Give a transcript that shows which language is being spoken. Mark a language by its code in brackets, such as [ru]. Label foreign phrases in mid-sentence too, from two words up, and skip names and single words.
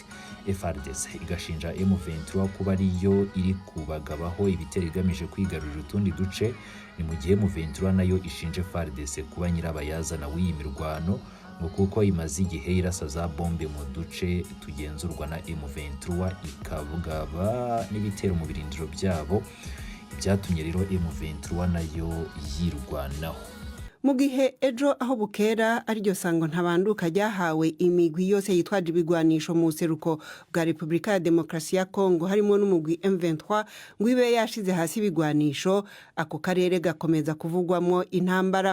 [rw] FARDC igashinja M23 kuba ariyo iri kubagabaho ibitero igamije kwigarurira utundi duce, ni mu gihe M23 nayo ishinje FARDC kuba nyirabayazana w'iyi mirwano ngo kuko imaze igihe irasa za bombe mu duce tugenzurwa na M23 ikabugaba n'ibitero mu birindiro byabo, byatumye rero M23 nayo yirwanaho. [rn] Mu gihe ejo aho bukera ariryo sango ntabanduka ryahawe imigwi yose yitwaje ibigwanisho mu seruko bwa Repubulika ya Demokarasi ya Kongo harimo n'umugwi M23 ngo ibe yashize hasi ibigwanisho, ako karere gakomeza kuvugwamo intambara.